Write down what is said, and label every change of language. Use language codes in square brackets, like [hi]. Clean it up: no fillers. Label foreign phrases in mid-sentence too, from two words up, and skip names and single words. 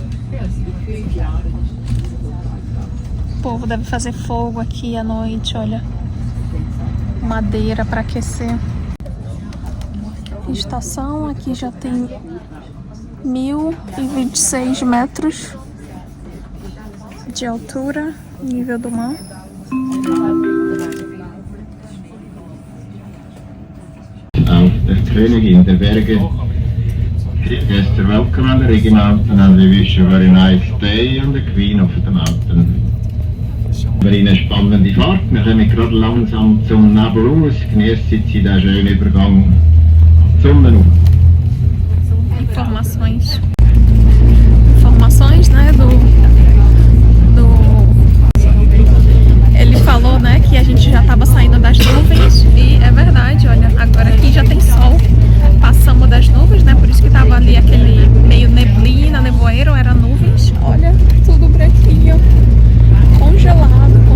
[pt] O povo deve fazer fogo aqui à noite, olha. Madeira para aquecer. Estação, aqui já tem 1026 metros de altura, nível do mar. [de] Auf der Königin der Berge. [en] Mr. Welcome on the Rigi Mountain and we wish you a very nice day on the Queen of the Mountain. [de] Wir haben eine spannende Fahrt. Wir kommen gerade langsam zum Nebel aus. Genießt Sie den schönen Übergang zum Sonnenauf. [pt] Informações, né, ele falou, né, que a gente já estava saindo das nuvens e é verdade, olha, agora aqui já tem sol, passamos das nuvens, né, por isso que tava ali aquele meio neblina, nevoeiro, era nuvens, olha, tudo branquinho, congelado,